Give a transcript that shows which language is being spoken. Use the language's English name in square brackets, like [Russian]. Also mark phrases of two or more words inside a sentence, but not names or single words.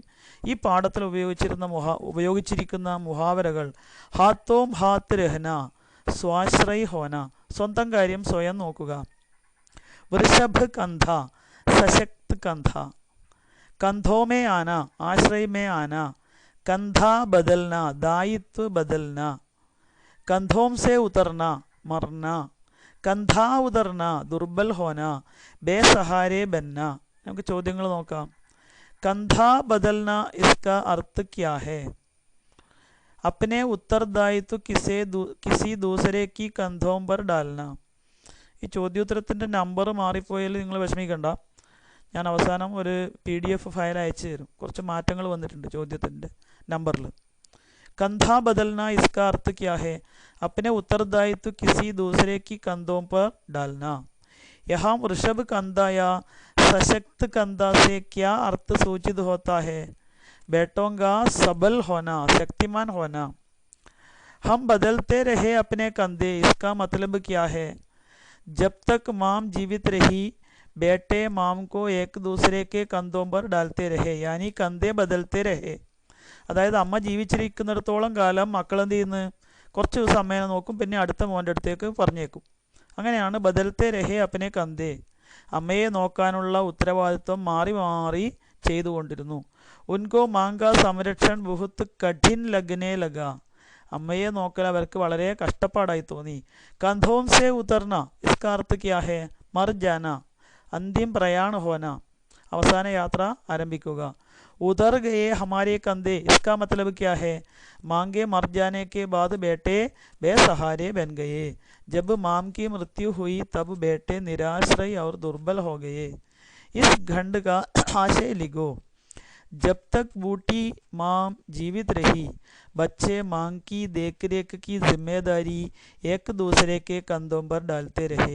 [Malayalam] ഈ പാഠത്തിൽ ഉപയോഗിച്ചിരിക്കുന്ന മുഹാവരകൾ: [Hindi] हाथों हाथ रहना, स्वाश्रय होना, [Malayalam] സ്വന്തം കാര്യം സ്വയം നോക്കുക. [Hindi] वृषभ कंधा, सशक्त कंधा. कंधों में आना, आश्रय में आना. कंधा बदलना, दायित्व बदलना. कंधों से उतरना, मरना. कंधा उतरना, दुर्बल होना, बेसहारे बनना. [Malayalam] നമുക്ക് ചോദ്യങ്ങൾ നോക്കാം. [Hindi] कंधा बदलना इसका अर्थ क्या है? अपने उत्तरदायित्व किसी दूसरे की कंधों पर डालना. [Malayalam] ഈ ചോദ്യോത്തരത്തിൻ്റെ നമ്പർ മാറിപ്പോയാൽ നിങ്ങൾ വിഷമിക്കണ്ട. ഞാൻ അവസാനം ഒരു PDF ഫയൽ അയച്ചു തരും. കുറച്ച് മാറ്റങ്ങൾ വന്നിട്ടുണ്ട് ചോദ്യത്തിൻ്റെ നമ്പറിൽ. [Hindi] कंधा बदलना इसका अर्थ क्या है? अपने उत्तरदायित्व किसी दूसरे की कंधों पर डालना. यहाँ वृषभ कंधा या सशक्त कंधा से क्या अर्थ सूचित होता है? बेटों का सबल होना, शक्तिमान होना. हम बदलते रहे अपने कंधे, इसका मतलब क्या है? जब तक माम जीवित रही, बेटे माम को एक दूसरे के कंधों पर डालते रहे, यानी कंधे बदलते रहे. [Malayalam] അതായത് അമ്മ ജീവിച്ചിരിക്കുന്നിടത്തോളം കാലം മക്കൾ എന്ത് ചെയ്യുന്നു? കുറച്ച് ദിവസം അമ്മേനെ നോക്കും, പിന്നെ അടുത്ത മോൻ്റെ അടുത്തേക്ക് പറഞ്ഞേക്കും. അങ്ങനെയാണ് [Hindi] बदलते रहे अपने कंधे, [Malayalam] അമ്മയെ നോക്കാനുള്ള ഉത്തരവാദിത്വം മാറി മാറി ചെയ്തുകൊണ്ടിരുന്നു. [Hindi] उनको माँ का संरक्षण बहुत कठिन लगने लगा, [Malayalam] അമ്മയെ നോക്കൽ അവർക്ക് വളരെ കഷ്ടപ്പാടായി തോന്നി. [Hindi] कंधों से उतरना इसका अर्थ क्या है? मर जाना, अंतिम प्रयाण होना, [Malayalam] അവസാന യാത്ര ആരംഭിക്കുക. [Hindi] उधर गए हमारे कंधे, इसका मतलब क्या है? मांगे मर जाने के बाद बेटे बेसहारे बन गए. जब माम की मृत्यु हुई तब बेटे निराश्रय और दुर्बल हो गए. इस खंड का आशय लिखो. जब तक बूटी माम जीवित रही, बच्चे मां की देखरेख की जिम्मेदारी एक दूसरे के कंधों पर डालते रहे.